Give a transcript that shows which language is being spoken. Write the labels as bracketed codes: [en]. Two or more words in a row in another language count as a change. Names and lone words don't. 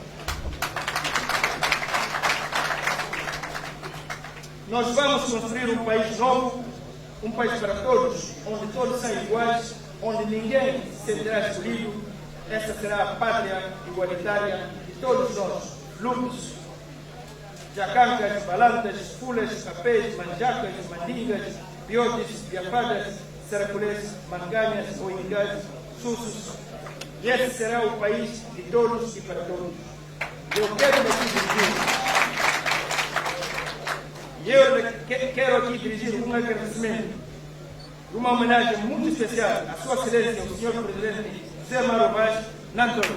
[pt] Nós vamos construir um país novo, um país para todos, onde todos são iguais, onde ninguém será escolhido. Esta será a pátria igualitária de todos nós, lutos, jacancas, balantas, fulas, capês, manjacas, mandingas, piotes, biafadas, saraculês, manganhas, oingás, sussos. E esse será o país de todos e para todos. Eu quero aqui dirigir um agradecimento, uma homenagem muito especial à Sua Excelência, o Senhor Presidente José Mauro Vaz Nantoni.